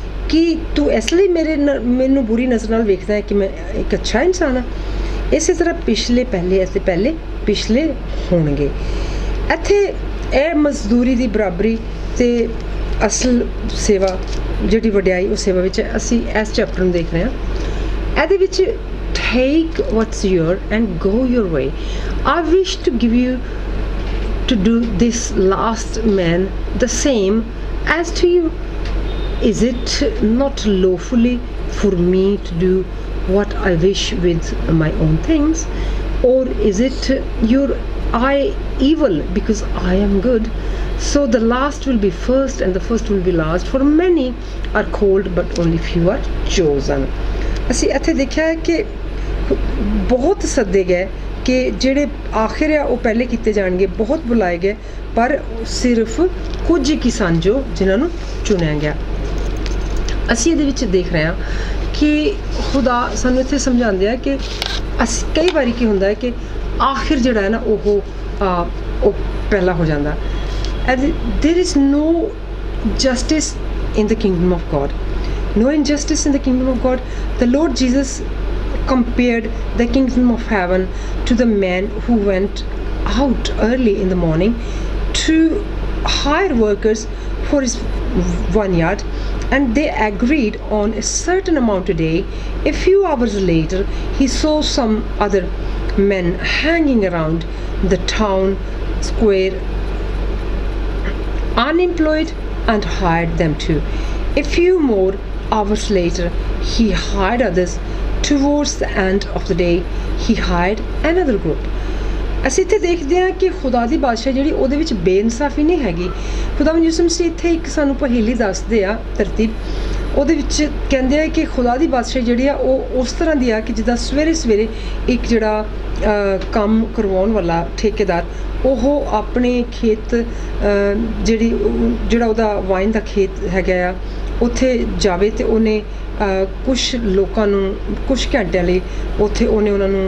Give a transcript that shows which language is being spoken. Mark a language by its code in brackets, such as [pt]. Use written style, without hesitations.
[pa] ਕਿ ਤੂੰ ਇਸ ਲਈ ਮੈਨੂੰ ਬੁਰੀ ਨਜ਼ਰ ਨਾਲ ਵੇਖਦਾ ਹੈ ਕਿ ਮੈਂ ਇੱਕ ਅੱਛਾ ਇਨਸਾਨ ਹਾਂ? ਇਸੇ ਤਰ੍ਹਾਂ ਪਹਿਲੇ ਪਿਛਲੇ ਹੋਣਗੇ। ਇੱਥੇ ਇਹ ਮਜ਼ਦੂਰੀ ਦੀ ਬਰਾਬਰੀ ਤੇ ਅਸਲ ਸੇਵਾ ਜਿਹੜੀ ਵਡਿਆਈ ਉਹ ਸੇਵਾ ਵਿੱਚ ਅਸੀਂ ਇਸ ਚੈਪਟਰ ਨੂੰ ਦੇਖ ਰਹੇ ਹਾਂ। ਇਹਦੇ ਵਿੱਚ [en] take what's yours and go your way. I wish to give you to do this last man the same as to you. Is it not lawfully for me to do what I wish with my own things? Or is it your eye evil because I am good? So the last will be first and the first will be last. For many are called but only few are chosen. [pa] ਅਸੀਂ ਇੱਥੇ ਦੇਖਿਆ ਹੈ ਕਿ ਬਹੁਤ ਸੱਦੇ ਗਏ ਕਿ ਜਿਹੜੇ ਆਖਿਰ ਆ ਉਹ ਪਹਿਲੇ ਕੀਤੇ ਜਾਣਗੇ, ਬਹੁਤ ਬੁਲਾਏ ਗਏ, ਪਰ ਸਿਰਫ ਕੁਝ ਹੀ ਸਨ ਜੋ ਜਿਨ੍ਹਾਂ ਨੂੰ ਚੁਣਿਆ ਗਿਆ। ਅਸੀਂ ਇਹਦੇ ਵਿੱਚ ਦੇਖ ਰਹੇ ਹਾਂ ਕਿ ਖੁਦਾ ਸਾਨੂੰ ਇੱਥੇ ਸਮਝਾਉਂਦੇ ਆ ਕਿ ਅਸੀਂ ਕਈ ਵਾਰੀ ਕੀ ਹੁੰਦਾ ਹੈ ਕਿ ਆਖਿਰ ਜਿਹੜਾ ਹੈ ਨਾ ਉਹ ਪਹਿਲਾ ਹੋ ਜਾਂਦਾ। [en] There is no justice in the kingdom of God, no injustice in the kingdom of God. The Lord Jesus compared the kingdom of heaven to the man who went out early in the morning to hire workers for his vineyard, and they agreed on a certain amount a day. A few hours later, he saw some other men hanging around the town square unemployed and hired them too. A few more hours later, he hired others. Towards the end of the day, he hired another group. [pa] ਅਸੀਂ ਇੱਥੇ ਦੇਖਦੇ ਹਾਂ ਕਿ ਖੁਦਾ ਦੀ ਬਾਦਸ਼ਾਹ ਜਿਹੜੀ ਉਹਦੇ ਵਿੱਚ ਬੇਇਨਸਾਫੀ ਨਹੀਂ ਹੈਗੀ। ਖੁਦਾਵੰਦ ਯਿਸੂ ਮਸੀਹ ਇੱਥੇ ਇੱਕ ਸਾਨੂੰ ਪਹੇਲੀ ਦੱਸਦੇ ਆ ਤਰਤੀਬ, ਉਹਦੇ ਵਿੱਚ ਕਹਿੰਦੇ ਆ ਕਿ ਖੁਦਾ ਦੀ ਬਾਦਸ਼ਾਹ ਜਿਹੜੀ ਆ ਉਹ ਉਸ ਤਰ੍ਹਾਂ ਦੀ ਆ ਕਿ ਜਿੱਦਾਂ ਸਵੇਰੇ ਸਵੇਰੇ ਇੱਕ ਜਿਹੜਾ ਕੰਮ ਕਰਵਾਉਣ ਵਾਲਾ ਠੇਕੇਦਾਰ ਉਹ ਆਪਣੇ ਖੇਤ ਜਿਹੜਾ ਉਹਦਾ ਵਾਈਨ ਦਾ ਖੇਤ ਹੈਗਾ ਆ ਉੱਥੇ ਜਾਵੇ ਅਤੇ ਉਹਨੇ ਕੁਛ ਲੋਕਾਂ ਨੂੰ ਕੁਛ ਘੰਟਿਆਂ ਲਈ ਉੱਥੇ ਉਹਨੇ ਉਹਨਾਂ